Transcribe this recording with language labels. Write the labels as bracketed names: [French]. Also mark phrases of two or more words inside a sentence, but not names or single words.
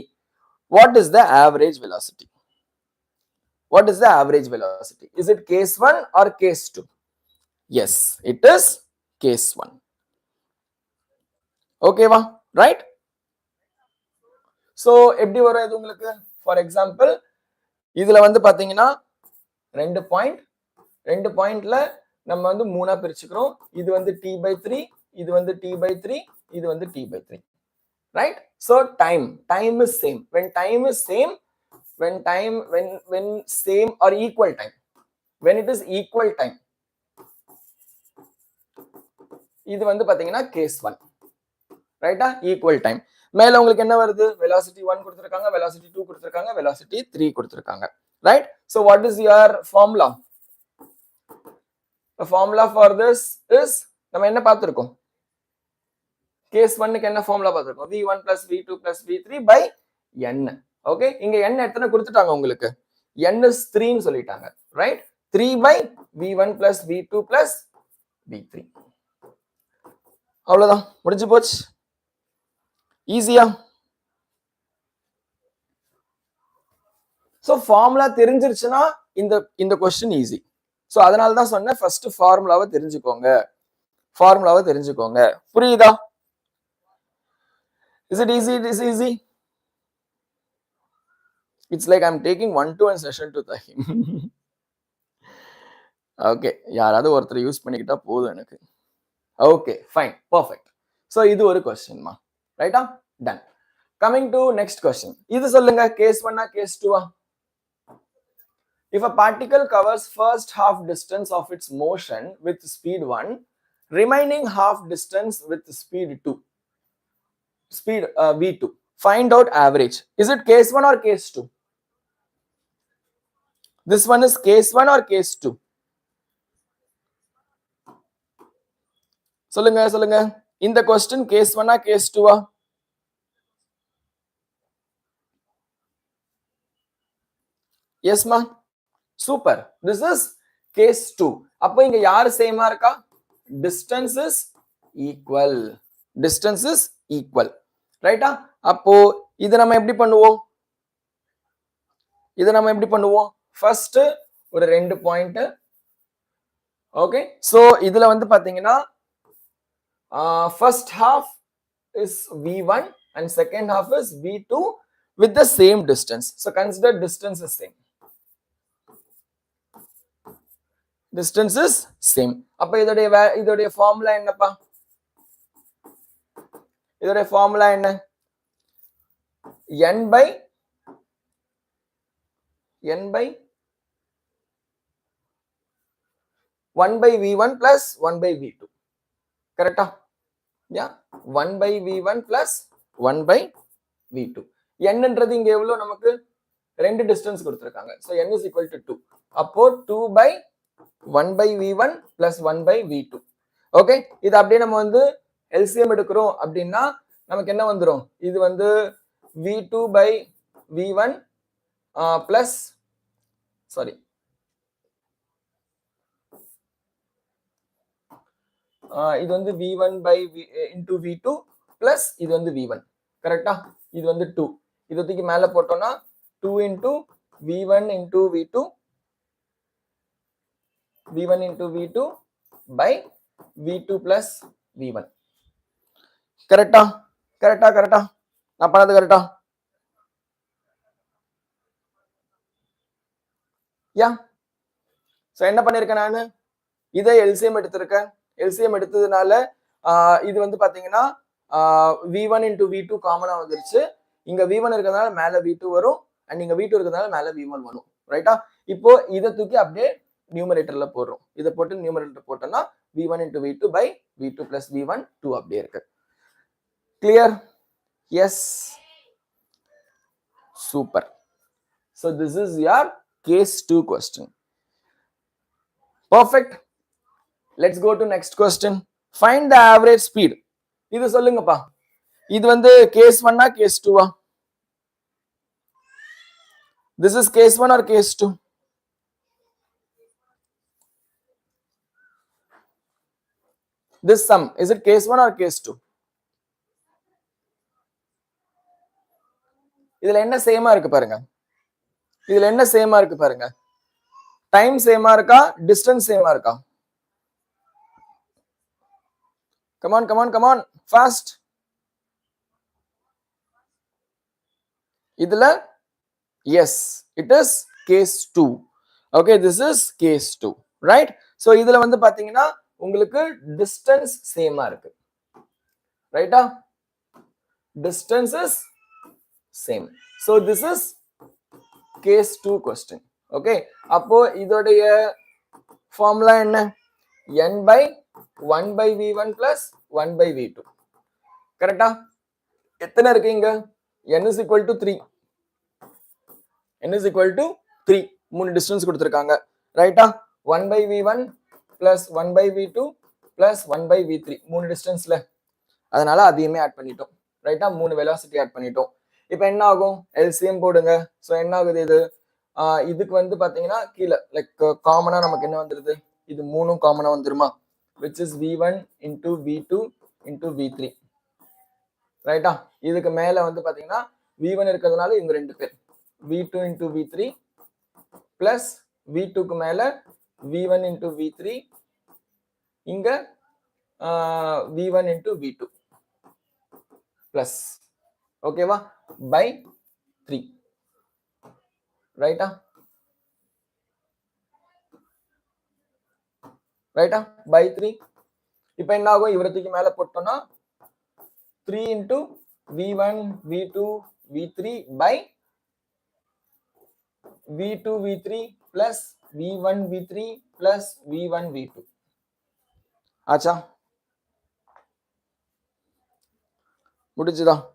[English] What is the average velocity? What is the average velocity? Is it case 1 or case 2? Yes, it is case 1. Okay va? Right? So [Tamil] எப்படி வரும் இது உங்களுக்கு? [English] For example, [Tamil] இதுல வந்து பாத்தீங்கன்னா ரெண்டு பாயிண்ட்ல நம்ம வந்து மூணா பிரிச்சுக்கிறோம். இது வந்து t/3, இது வந்து t/3, இது வந்து t/3. [English] Right? So time is same. When time is same, when same or equal time, when it is equal time, [Tamil] இது வந்து பாத்தீங்கன்னா [English] case 1. [Tamil] ரைட்டா? [English] equal time. [Tamil] மேல உங்களுக்கு என்ன வருது? [English] velocity 1 [Tamil] கொடுத்திருக்காங்க, [English] velocity 2 [Tamil] கொடுத்திருக்காங்க, [English] velocity 3 [Tamil] கொடுத்திருக்காங்க. [English] Right? So what is your formula? The formula for this is, [Tamil] நம்ம என்ன பார்த்திருக்கோம்? [English] case 1க்கு [Tamil] என்ன formula பார்த்திருக்கோம்? [English] v1 plus v2 plus v3 by n. Okay, [Tamil] இங்க n எத்தனை கொடுத்துட்டாங்க உங்களுக்கு? [English] n is 3 [Tamil] ன்னு சொல்லிட்டாங்க. [English] Right? 3 by v1 plus v2 plus v3. [Tamil] அவ்வளவுதான், முடிஞ்சு போச்சு. ஈஸியா? [English] so formula [Tamil] தெரிஞ்சிருச்சுன்னா இந்த क्वेश्चन ஈஸி. சோ அதனால தான் சொன்னேன், [English] first formula [Tamil] தெரிஞ்சுக்கோங்க. புரியுதா? [English] Is it easy? It is easy. It's like I'm taking 1-to-1 session to Tahim. [Tamil] Okay, யாராவது ஒருத்தர் யூஸ் பண்ணிக்கிட்டா போதும் எனக்கு. [English] Okay, fine, perfect. So [Tamil] இது ஒரு क्वेश्चन மா. ரைட்டா? [English] Done. Coming to next question. [Tamil] இது சொல்லுங்க, [English] case 1-ஆ case 2-ஆ? If a particle covers first half distance of its motion with speed 1, remaining half distance with speed 2, speed v2, find out average. Is it case 1 or case 2? This one is case 1 or case 2? [Tamil] சொல்லுங்க. இந்த question [English] case 1-ஆ case 2-ஆ? Yes ma. Super. This is case 2. [Tamil] அப்போ இங்க யாரு சேமா இருக்கா? [English] Distance is equal. ரைட்டா? [Tamil] அப்போ இது நம்ம எப்படி பண்ணுவோம்? ஃபர்ஸ்ட் ஒரு ரெண்டு பாயிண்ட். ஓகே, சோ இதுல வந்து பாத்தீங்கன்னா [English] first half is v1 and second half is v2 with the same distance. So consider distance is same. Distance is same. [Tamil] அப்ப இதோடைய ஃபார்முலா என்னப்பா? இதோடைய ஃபார்முலா என்ன? [English] n by 1 by v1 plus 1 by v2. [Tamil] கரெக்டா? [English] Yeah, 1 by v1 plus 1 by v2. [Tamil] n-ன்றது இங்க எவ்வளவு? நமக்கு ரெண்டு டிஸ்டன்ஸ் கொடுத்திருக்காங்க. [English] So n is equal to 2. [Tamil] அப்போ [English] 2 by 1 by v1 plus 1 by v2. [Tamil] ஓகே, இது அப்படியே நம்ம வந்து LCM எடுக்கிறோம் அப்படின்னா நமக்கு என்ன வந்துரும்? இது வந்து [English] v2 by v1 plus, sorry, [Tamil] இது வந்து [English] v1 by into v2 plus [Tamil] இது வந்து v1 கரெக்டா இது வந்து 2 இத தூக்கி மேல போட்டோம்னா [English] 2 into v1 into v2 v1 into v2 by v2 plus v1 [Tamil] கரெக்டா கரெக்டா கரெக்டா நான் பண்ணது கரெக்டா யா சோ என்ன பண்ணிருக்கேன் நானு இதை எல்சிஎம் எடுத்திருக்கேன் எல்சிஎம் எடுத்ததுனால இது வந்து பாத்தீங்கன்னா [English] v1 into v2 [Tamil] காமனா வந்துருச்சு இங்க v1 இருக்கிறதுனால மேல v2 வரும் அண்ட் இங்க v2 இருக்கிறதுனால மேல v1 வரும் ரைட்டா இப்போ இதை தூக்கி அப்படியே நியூமரேட்டர்ல போடுறோம் இதை போட்டு நியூமரேட்டர் போட்டோம்னா [English] v1 into v2 by v2 plus v1 [Tamil] 2 அப்படியே இருக்கு [English] clear yes சூப்பர் so this is your case 2 question perfect let's go to next question find the average speed [Tamil] இது சொல்லுங்கப்பா இது வந்து [English] case 1 ஆ case 2 ஆ this is case 1 or case 2 this sum is it case 1 or case 2 [Tamil] இதுல என்ன சேமா இருக்கு பாருங்க இதுல என்ன சேமா இருக்கு பாருங்க [English] time same [Tamil] இருக்கா [English] distance same [Tamil] இருக்கா [English] come on come on come on fast [Tamil] இதுல [English] yes it is case 2 okay this is case 2 right so [Tamil] இதுல வந்து பாத்தீங்கன்னா உங்களுக்கு distance சேமா இருக்கு ரைட்டா [English] distance is same so this is case 2 question okay [Tamil] அப்போ இதோடைய ஃபார்முலா என்ன [English] n by 1 by v1 plus 1 by v2 [Tamil] கரெக்டா எத்தனை இருக்கு இங்க [English] n is equal to 3 n is equal to 3 [Tamil] மூணு டிஸ்டன்ஸ் கொடுத்திருக்காங்க ரைட்டா [English] 1 by v1 plus 1 by v2 plus 1 by v3 [Tamil] மூணு டிஸ்டன்ஸ்ல அதனால அதையுமே ஆட் பண்ணிட்டோம் ரைட்டா மூணு வெலாசிட்டி ஆட் பண்ணிட்டோம் இப்போ என்ன ஆகும் எல்சிஎம் போடுங்க சோ என்ன ஆகுது இது இதுக்கு வந்து பாத்தீங்கன்னா கீழே [English] like common [Tamil] நமக்கு என்ன வந்துருது இது [English] மூணும் காமனா வந்துருமா which is v1 into v2 into v3 [Tamil] ரைட்டா இதுக்கு மேல வந்து பாத்தீங்கன்னா [English] v1 இருக்கிறதுனால [Tamil] இவங்க ரெண்டு பேர் [English] v2 into v3 plus v2 [Tamil] க்கு மேல [English] v1 into v3 இங்க v1 into v2 plus ஓகேவா by 3 ரைட்டா [Tamil] ரைட்டா [English] by 3 [Tamil] இப்போ என்ன ஆகும் இவரத்துக்கு மேல போட்டோம்னா [English] 3 into v1 v2 v3 by v2 v3 plus v1 v3 plus v1 v2 [Tamil] ஆச்சா முடிஞ்சுதா